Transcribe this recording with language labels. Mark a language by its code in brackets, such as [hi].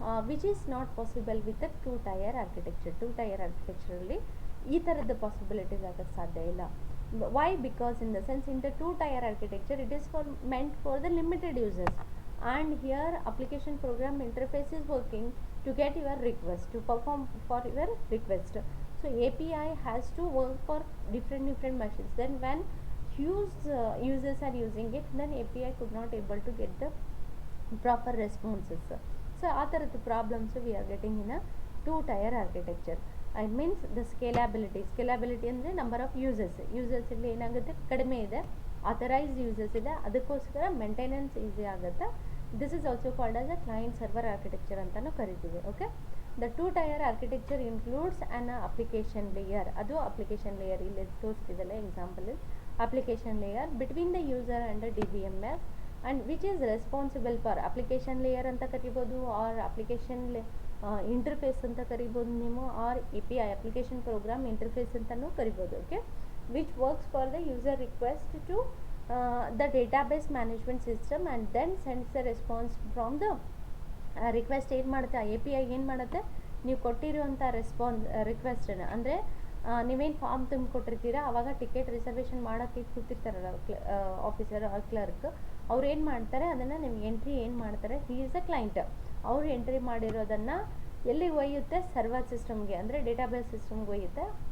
[en] which is not possible with [kn] two tyre architecture. Two tyre ಆರ್ಕಿಟೆಕ್ಚರಲ್ಲಿ ಈ ಥರದ possibilities ಆಗೋಕ್ಕೆ ಸಾಧ್ಯ ಇಲ್ಲ. [en] Why? Because in the sense in the two tier architecture it is for meant for the limited users, and here application program interface is working to get your request, to perform for your request. So API has to work for different machines. Then when huge users are using it, then API could not able to get the proper responses. So [kn] ಆ ಥರದ್ದು [en] Problems we are getting in a two tier architecture. I means the scalability [kn] ಅಂದರೆ number of users ಇಲ್ಲಿ ಏನಾಗುತ್ತೆ, ಕಡಿಮೆ ಇದೆ. Authorised users ಇದೆ, ಅದಕ್ಕೋಸ್ಕರ maintenance easy ಆಗುತ್ತೆ. [en] this is also called as a client server architecture [kn] ಅಂತಲೂ ಕರಿತೀವಿ. [en] Okay, the two tier architecture includes an application layer. [kn] ಅದು [en] application layer ಇಲ್ಲಿ ತೋರಿಸ್ತಿದ್ದಲ್ಲ example, application layer [kn] between the user and the DBMS, and which is responsible for application layer ಅಂತ ಕರಿಬೋದು, R application interface ಅಂತ ಕರಿಬೋದು ನೀವು, R API application program interface ಅಂತಲೂ ಕರಿಬೋದು. [en] Okay, which works for the user request to the database management system and then sends the response from the request. [kn] ಏನು ಮಾಡುತ್ತೆ API ಏನು ಮಾಡುತ್ತೆ, ನೀವು ಕೊಟ್ಟಿರುವಂಥ ರಿಕ್ವೆಸ್ಟನ್ನು, ಅಂದರೆ ನೀವೇನು ಫಾರ್ಮ್ ತುಂಬಿಕೊಟ್ಟಿರ್ತೀರ ಆವಾಗ ಟಿಕೆಟ್ ರಿಸರ್ವೇಷನ್ ಮಾಡೋಕ್ಕೆ ಕೂತಿರ್ತಾರಲ್ಲ ಆಫೀಸರ್ ಕ್ಲರ್ಕ್, ಅವ್ರು ಏನು ಮಾಡ್ತಾರೆ ಅದನ್ನು ನಿಮ್ಗೆ ಎಂಟ್ರಿ ಏನು ಮಾಡ್ತಾರೆ, [en] He is a client. [kn] ಅವರು ಎಂಟ್ರಿ ಮಾಡಿರೋದನ್ನು ಎಲ್ಲಿಗೆ ಒಯ್ಯುತ್ತೆ, ಸರ್ವರ್ ಸಿಸ್ಟಮ್ಗೆ ಅಂದರೆ ಡೇಟಾಬೇಸ್ ಸಿಸ್ಟಮ್ಗೆ ಒಯ್ಯುತ್ತೆ.